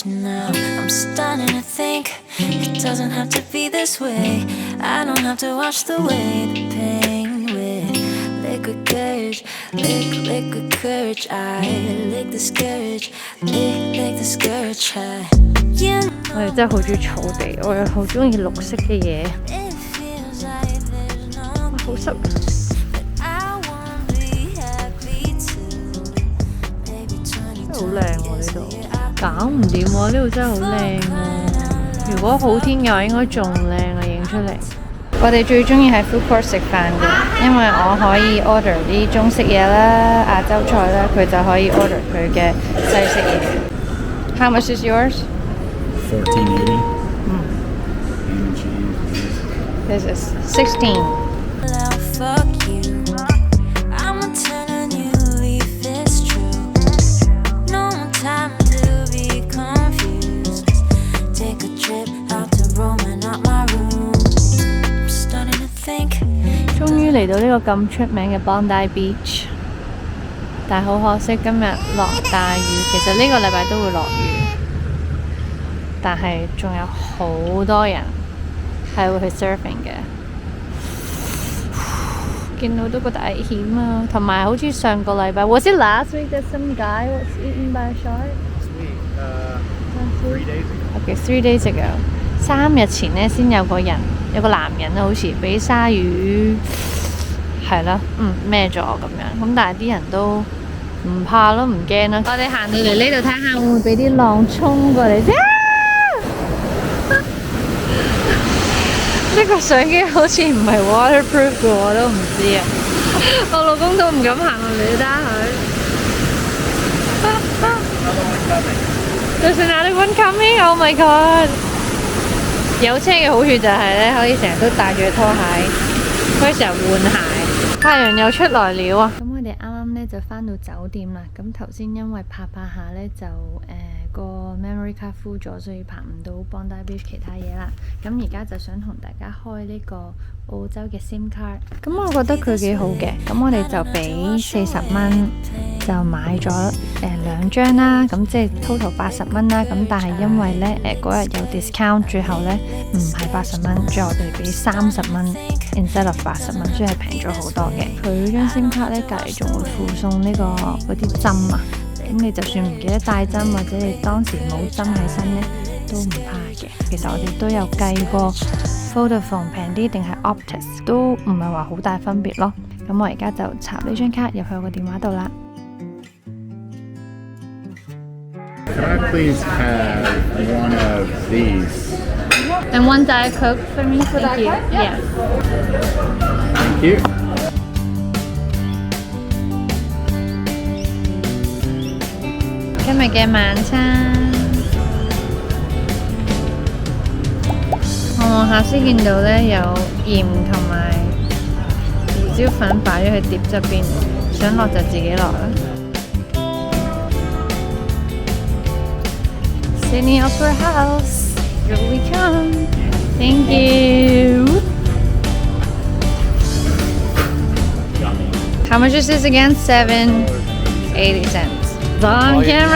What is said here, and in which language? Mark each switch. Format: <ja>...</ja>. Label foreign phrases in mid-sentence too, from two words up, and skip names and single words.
<en>Now I'm starting to think it doesn't have to be this way. I don't have to wash away the pain with liquid courage, liquid courage. I lick the scourge, lick the scourge. Yeah.</en> <yue>我哋真係好中意草地，我又好中意綠色嘅嘢。好濕。真係好靚喎呢度，搞唔掂喎呢度真係好靚喎。如果好天嘅話，應該仲靚啊影出嚟。我哋最中意喺</yue> <en>food court</en> <yue>食飯嘅，因為我可以 order 啲中式嘢啦、亞洲菜啦，佢就可以 order 佢嘅西式嘢。</yue> <en>How much is yours? $14.80. This is 16. Fuck you. I'm a turn a new leaf, it's true. No more time to be confused. Take a trip out to Rome and not my room. I'm starting to think.</en> <yue>終於嚟到呢個咁出名嘅 Bondi Beach， 但係好可惜今日落大雨。其實呢個禮拜都會落雨。但係仲有好多人係會去 surfing 嘅，見到都覺得危險啊！同埋好似上個禮拜</yue> <en>Was it last week that some guy was eaten by a shark? Last week, 3 days ago. Okay, 3 days ago.</en> <yue>3 日前呢先有個男人好似俾鯊魚係啦，孭咗咁樣。咁但係啲人都唔怕咯，唔驚啦。我哋行到嚟呢度睇下會唔會俾啲浪衝過嚟啫。呢個相機好似唔係 waterproof 嘅，我都唔知啊。我老公都唔敢行落嚟睇下佢。</yue> <en>There's another one coming! Oh my god！</en> <yue>有車嘅好處就係咧，可以成日都帶住拖鞋，可以成日換鞋。太陽又出來了啊！咁我哋啱啱咧就返到酒店啦。咁頭先因為拍下咧就個</yue> <en>memory card full</en> <yue>咗，所以拍唔到 Bondi Beach 其他嘢啦。咁而家就想同大家開呢個澳洲嘅</yue> <en>SIM card。</en> <yue>咁我覺得佢幾好嘅。咁我哋就俾40蚊就買咗2張啦。咁即係 total 80蚊啦。咁但係因為咧嗰日有 discount， 最後咧唔係80蚊，最後我哋俾30蚊</yue> <en>instead of</en> <yue>80蚊，所以係平咗好多嘅。佢張</yue> <en>SIM card</en> <yue>咧隔離仲會附送呢個嗰啲針啊。咁你就算唔記得帶針，或者你當時冇針喺身咧，都唔怕嘅。其實我哋都有計過 Vodafone 平啲定係 Optus 都唔係話好大分別咯。咁我而家就插呢張卡入去我個電話度啦。</yue> <en>Can I please have one of these? And one Diet Coke for me, thank you. Yeah. Thank you.</en> <yue>今日嘅晚餐，我望下先見到呢有鹽同埋胡椒粉擺咗喺碟側邊，想落就自己落啦。</yue> <en>Sydney Opera House, here we come. Thank you. How much is this again? $7.80. On camera.</en>